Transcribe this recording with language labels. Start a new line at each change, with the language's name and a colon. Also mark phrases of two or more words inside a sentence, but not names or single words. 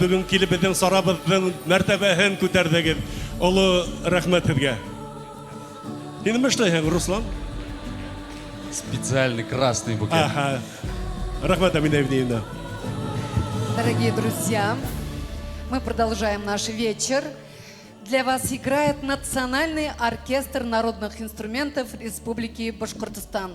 Bashkir: Бөгөн килеп беҙҙең сарабыҙҙың мәртәбәһен күтәрҙегеҙ. Оло рәхмәт һеҙгә. Һин нимә эшләйһең, Руслан?
Russian: Специальный красный букет. Ага.
Bashkir: Рәхмәт, Амина Евгеньевна.
Russian: Дорогие друзья, мы продолжаем наш вечер. Для вас играет Национальный оркестр народных инструментов Республики Башкортостан.